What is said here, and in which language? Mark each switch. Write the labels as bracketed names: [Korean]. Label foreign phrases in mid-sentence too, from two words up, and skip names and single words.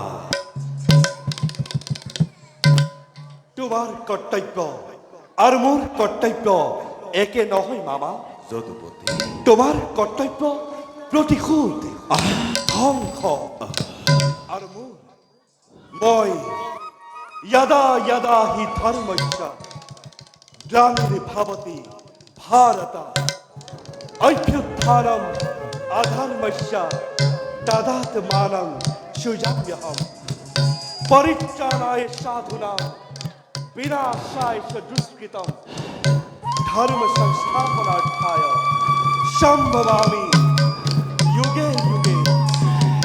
[Assamese] তোমাৰ কৰ্তব্য আৰু মোৰ কৰ্তব্য একে নহয় মামা যদুপতি তোমাৰ কৰ্তব্য প্ৰতিশোধ ধ্বংস আৰু মই [Sanskrit] यदा यदा हि धर्मस्य ग्लानिर्भवति भारत अभ्युत्थानम् अधर्मस्य तदात्मानं सृजाम्यहम् परित्राणाय साधूनां विनाशाय च दुष्कृतं धर्म संस्थापनार्थाय संभवामि युगे युगे।